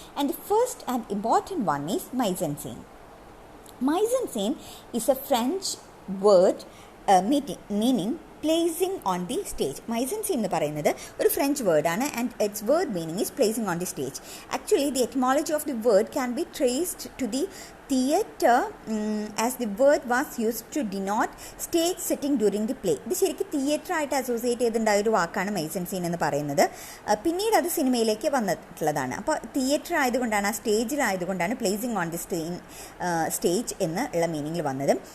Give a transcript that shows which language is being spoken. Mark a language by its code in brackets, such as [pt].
[en] And the first and important one is mise en scene. Mise en scene is a French word meaning placing on the stage. Mise en scene [ml] എന്ന് പറയുന്നത് ഒരു French വേർഡാണ് [en] And it's word meaning is placing on the stage. Actually the etymology of the word can be traced to the theatre as the word was used to denote stage setting during the play. [ml] ഇത് ശരിക്കും theatre ആയിട്ട് associate ചെയ്തിട്ടുണ്ടായ ഒരു വാക്കാണ് mise en scene എന്ന് പറയുന്നത്. പിന്നീട് അത് സിനിമയിലേക്ക് വന്നിട്ടുള്ളതാണ്. അപ്പോൾ തിയേറ്റർ ആയതുകൊണ്ടാണ്, ആ സ്റ്റേജിലായതുകൊണ്ടാണ് [en] placing on the stage [ml] എന്നുള്ള മീനിങ്ങിൽ വന്നത്.